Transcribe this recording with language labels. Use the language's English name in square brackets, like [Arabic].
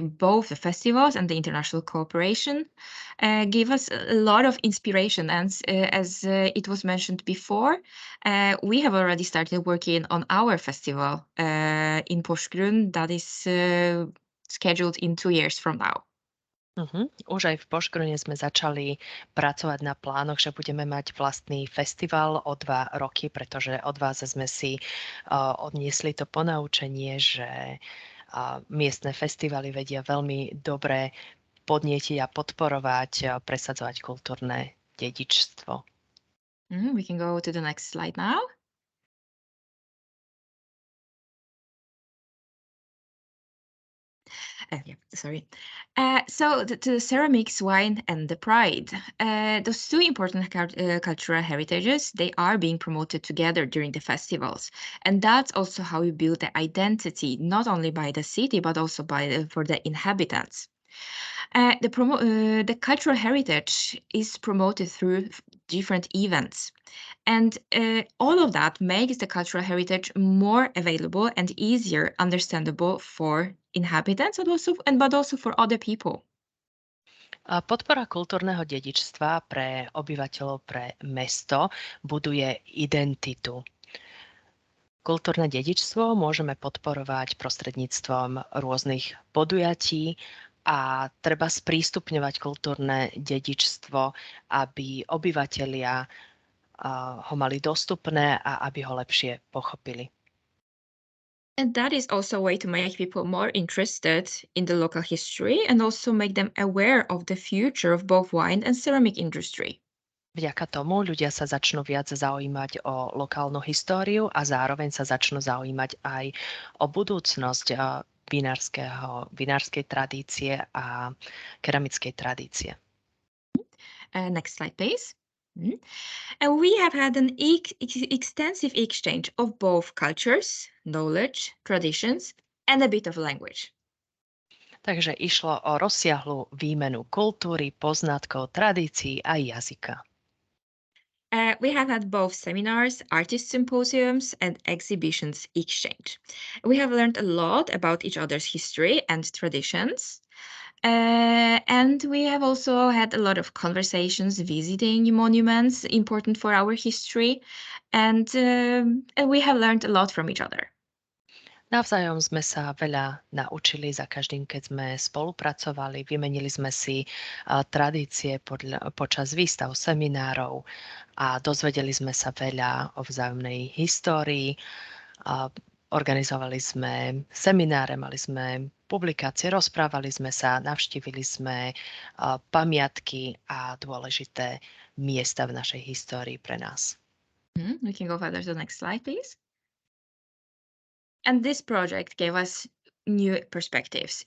[English] Both the festivals and the international cooperation give us a lot of inspiration. And as it was mentioned before, we have already started working on our festival in Požgrun that is scheduled in 2 years from now. [Slovak] Už aj v Požgrune sme začali pracovať na plánoch, že budeme mať vlastný festival o 2 roky, pretože od vás sme si odniesli to ponaučenie, že miestne festivaly vedia veľmi dobre podnietiť a podporovať, presadzovať kultúrne dedičstvo. [English] We can go to the next slide now. So the ceramics, wine, and the pride, those 2 important cultural heritages, they are being promoted together during the festivals. And that's also how we build the identity, not only by the city, but also for the inhabitants. The cultural heritage is promoted through different events. And all of that makes the cultural heritage more available and easier understandable for inhabitants but also for other people. [Slovak] Podpora kultúrneho dedičstva pre obyvateľov, pre mesto buduje identitu. Kultúrne dedičstvo môžeme podporovať prostredníctvom rôznych podujatí a treba sprístupňovať kultúrne dedičstvo, aby obyvatelia ho mali dostupné a aby ho lepšie pochopili. [English] And that is also a way to make people more interested in the local history and also make them aware of the future of both wine and ceramic industry. [Slovak] Vďaka tomu ľudia sa začnú viac zaujímať o lokálnu históriu a zároveň sa začnú zaujímať aj o budúcnosť vinárskej tradície a keramickej tradície. [English] Next slide, please. And we have had an extensive exchange of both cultures, knowledge, traditions, and a bit of language. [Slovak] Takže išlo o rozsiahlu výmenu kultúry, poznatkov, tradícií a jazyka. [English] We have had both seminars, artist symposiums, and exhibitions exchange. We have learned a lot about each other's history and traditions. And we have also had a lot of conversations visiting monuments important for our history. And we have learned a lot from each other. [Slovak] Navzájom sme sa veľa naučili za každým, keď sme spolupracovali, vymenili sme si tradície počas výstav, seminárov a dozvedeli sme sa veľa o vzájomnej histórii. Organizovali sme semináre, mali sme publikácie, rozprávali sme sa, navštívili sme pamiatky a dôležité miesta v našej histórii pre nás. [English] We can go further to the next slide, please. And this project gave us new perspectives.